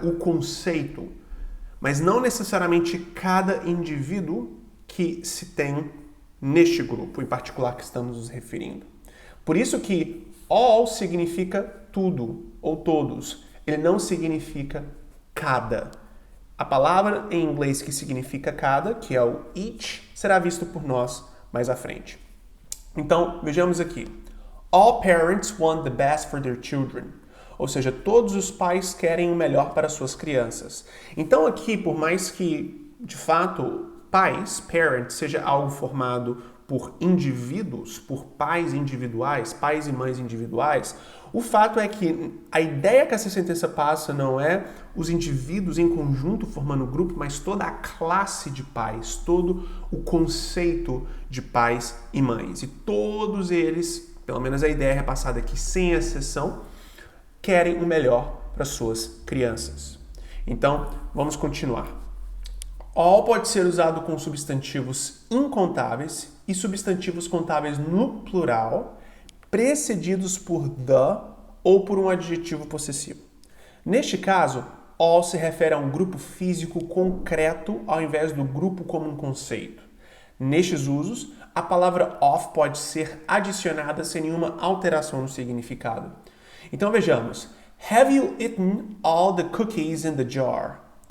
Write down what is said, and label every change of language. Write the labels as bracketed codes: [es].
[pt] O conceito, mas não necessariamente cada indivíduo que se tem neste grupo, em particular que estamos nos referindo. Por isso que all significa tudo ou todos. Ele não significa cada. A palavra em inglês que significa cada, que é o each, será visto por nós mais à frente. Então, vejamos aqui. [en] All parents want the best for their children. [pt] Ou seja, todos os pais querem o melhor para suas crianças. Então aqui, por mais que, de fato, pais, parents, seja algo formado por indivíduos, por pais individuais, pais e mães individuais, o fato é que a ideia que essa sentença passa não é os indivíduos em conjunto formando um grupo, mas toda a classe de pais, todo o conceito de pais e mães. E todos eles, pelo menos a ideia é repassada aqui sem exceção, querem o melhor para suas crianças. Então, vamos continuar. All pode ser usado com substantivos incontáveis e substantivos contáveis no plural, precedidos por the ou por um adjetivo possessivo. Neste caso, all se refere a um grupo físico concreto ao invés do grupo como um conceito. Nestes usos, a palavra of pode ser adicionada sem nenhuma alteração no significado. Então vejamos. [en] Have you eaten all the cookies in the jar?